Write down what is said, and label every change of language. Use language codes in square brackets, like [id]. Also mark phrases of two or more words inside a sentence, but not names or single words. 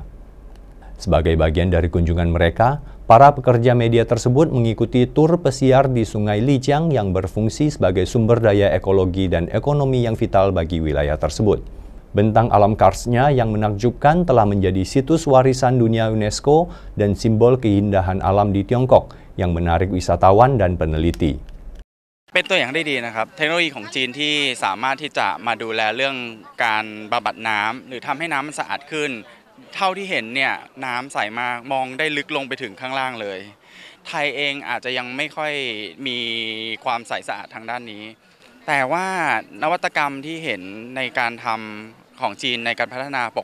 [id] Sebagai bagian dari kunjungan mereka, para pekerja media tersebut mengikuti tur pesiar di Sungai Lijiang yang berfungsi sebagai sumber daya ekologi dan ekonomi yang vital bagi wilayah tersebut. Bentang alam karsnya yang menakjubkan telah menjadi situs warisan dunia UNESCO dan simbol keindahan alam di Tiongkok yang menarik wisatawan dan peneliti. [th] เป็นตัวอย่างได้ดีนะครับเทคโนโลยีของจีนที่สามารถที่จะมาดูแลเรื่องการบำบัดน้ำหรือทำให้น้ำมันสะอาดขึ้นเท่าที่เห็นเนี่ยน้ำใสมากมองได้ลึกลงไปถึงข้างล่างเลยไท ยเองอาจจะยังไม่ค่อยมีความใสสะอาดทางด้านนี้แต่ว่านวัตกรรมที่เห็นในการทำของจีนในการพัฒนาปก